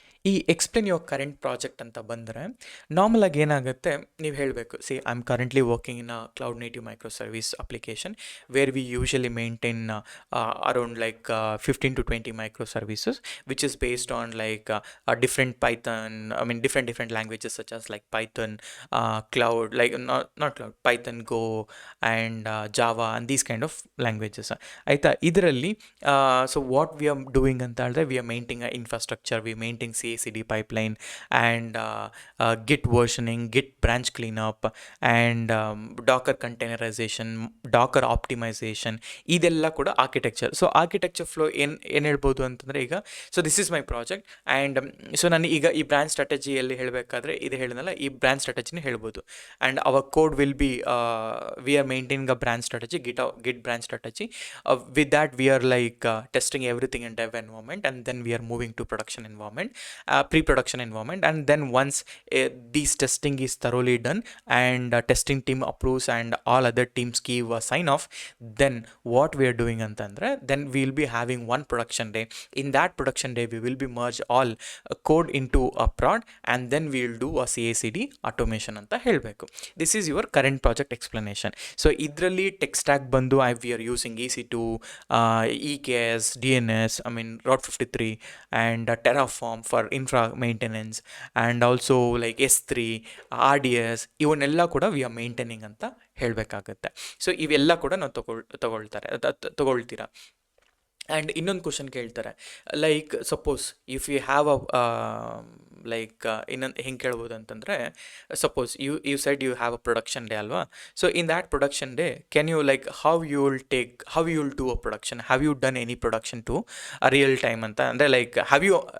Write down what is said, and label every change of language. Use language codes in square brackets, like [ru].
[en] ಈ explain your current project [kn] ಅಂತ ಬಂದರೆ ನಾರ್ಮಲಾಗಿ ಏನಾಗುತ್ತೆ, ನೀವು ಹೇಳಬೇಕು, [en] See I am currently working in a cloud native micro service application where we usually maintain around like 15 to 20 micro services which is based on like different Python, I mean different languages such as like Python, cloud, like not cloud, Python, Go and Java and these kind of languages, ಆಯಿತಾ. [kn] ಇದರಲ್ಲಿ [en] so what we are doing [kn] ಅಂತ ಹೇಳಿದ್ರೆ, [en] we are maintain infrastructure, we maintain CI/CD pipeline and Git versioning, Git branch cleanup and Docker containerization, Docker optimization, [kn] ಇದೆಲ್ಲ ಕೂಡ architecture. So architecture flow ಏನು ಹೇಳ್ಬೋದು ಅಂತಂದರೆ, ಈಗ [en] so this is my project and so [kn] ನಾನು ಈಗ ಈ ಬ್ರ್ಯಾಂಚ್ ಸ್ಟ್ರಾಟಜಿಯಲ್ಲಿ ಹೇಳಬೇಕಾದ್ರೆ ಇದು ಹೇಳಿದ್ನಲ್ಲ, ಈ ಬ್ರ್ಯಾಂಚ್ ಸ್ಟ್ರಾಟಜಿನೇ ಹೇಳ್ಬೋದು. [en] And our code will be we are maintaining a branch strategy, Git branch strategy. With that we are like testing everything in dev environment and then we are moving to production environment, pre-production environment, and then once this testing is thoroughly done and testing team approves and all other teams give a sign off, then what we are doing antandre, then we will be having one production day. In that production day we will be merge all code into a prod and then we will do a CI/CD automation [kn] anta helbeku. [en] This is your current project explanation. So [kn] idralli tech stack bandu [en] we are using EC2, EKS, DNS, I mean Route 53 and Terraform for infra maintenance and also like S3, RDS, [kn] ಇವನ್ನೆಲ್ಲ ಕೂಡ [en] we are maintaining [kn] ಅಂತ ಹೇಳಬೇಕಾಗತ್ತೆ. So ಇವೆಲ್ಲ ಕೂಡ ನಾವು ತಗೊಳ್ತೀರಾ. [en] and [kn] ಇನ್ನೊಂದು question ಕೇಳ್ತಾರೆ, [en] like suppose if you have a like [kn] ಇನ್ನೊಂದು ಹೆಂಗೆ ಕೇಳ್ಬೋದು ಅಂತಂದರೆ, [en] Suppose you said you have a production day ಅಲ್ವಾ. So in that production day can you like how you will do a production, have you done any production to a real time [kn] ಅಂತ ಅಂದರೆ, [en] like have you